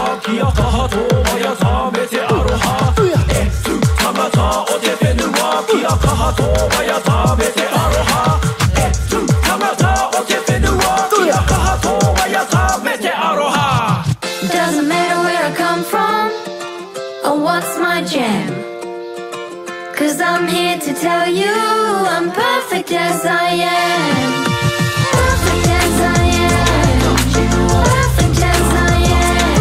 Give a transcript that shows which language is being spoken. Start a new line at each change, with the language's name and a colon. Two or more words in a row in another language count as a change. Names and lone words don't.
Māori: Kia kaha tō waiata me te aroha. E tu tangata o te whenua. Kia kaha tō waiata me te aroha. E tu tangata o te whenua. Kia kaha tō waiata me te aroha.
English: Doesn't matter where I come from or what's my jam, 'cause I'm here to tell you I'm perfect as I am. Perfect as I am. Perfect as I am.